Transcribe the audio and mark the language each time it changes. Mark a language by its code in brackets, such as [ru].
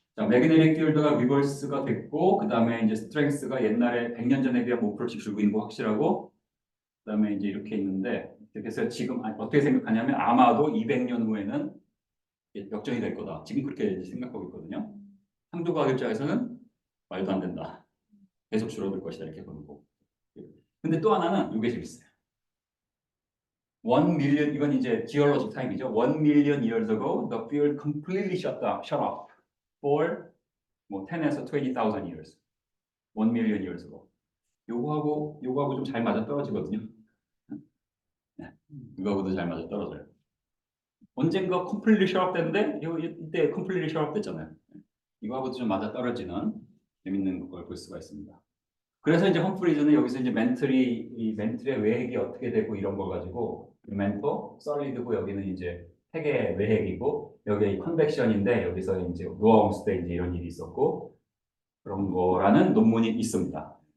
[ko] 자, 매그네틱 필드가 리버스가 됐고 그다음에 이제 스트렝스가 옛날에 100년 전에 비하면 5%씩 줄고 있는 거 확실하고 그다음에 이제 이렇게 있는데 그래서 지금 어떻게 생각하냐면 아마도 200년 후에는 역전이 될 거다. 지금 그렇게 생각하고 있거든요. 한두 가격 입장에서는 말도 안 된다. 계속 줄어들 것이다 이렇게 보는 거. 근데 또 하나는 이게 재밌어요. 1 million 이건 이제 geologic time이죠. [en] 1 million years ago, the field completely shut off for [ko] 뭐 10에서 [en] 20,000 years. 1 million years ago. [ko] 요거하고 좀 잘 맞아 떨어지거든요. 네. 이거하고도 잘 맞아 떨어져요. 언젠가 [en] completely shut off [ko] 됐는데 이때 completely shut off 됐잖아요. 이거하고도 좀 맞아 떨어지는 재밌는 걸 볼 수가 있습니다. 그래서 이제 험프리즈는 여기서 이제 이 멘틀의 외핵이 어떻게 되고 이런 걸 가지고 멘토, 솔리드고 여기는 이제 핵의 외핵이고 여기 컨벡션인데 여기서 이제 노아홍스 때 이제 이런 일이 있었고 그런 거라는 논문이 있습니다.